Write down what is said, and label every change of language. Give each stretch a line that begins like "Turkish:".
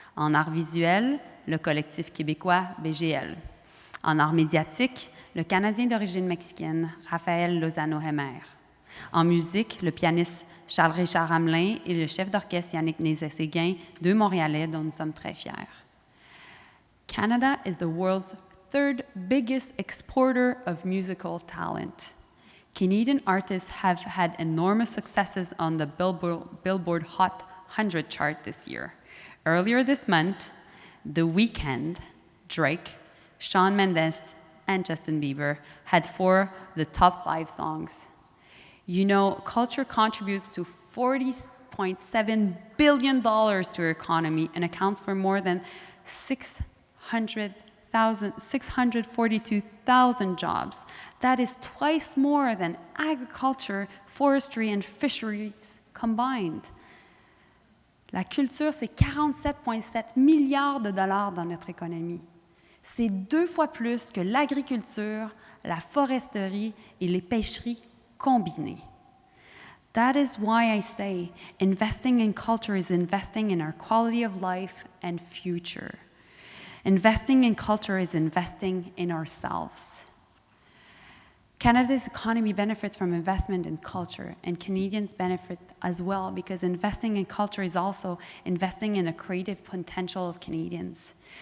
French: En art visuel, le collectif québécois BGL. En art médiatique, le Canadien d'origine mexicaine, Raphaël Lozano-Hemer. En musique, le pianiste Charles-Richard Hamelin et le chef d'orchestre Yannick Nézet-Séguin, deux Montréalais dont nous sommes très fiers.
English: Canada is the world's third biggest exporter of musical talent. Canadian artists have had enormous successes on the Billboard Hot 100 chart this year. Earlier this month, The Weeknd, Drake, Shawn Mendes, and Justin Bieber had 4 of the top 5 songs. You know, culture contributes to $40.7 billion to our economy and accounts for more than 642,000 jobs. That is twice more than agriculture, forestry, and fisheries combined.
French: La culture, c'est 47,7 milliards de dollars dans notre économie. C'est 2 fois plus que l'agriculture, la foresterie et les pêcheries combinées.
English: That is why I say investing in culture is investing in our quality of life and future. Investing in culture is investing in ourselves. Canada's economy benefits from investment in culture, and Canadians benefit as well because investing in culture is also investing in the creative potential of Canadians.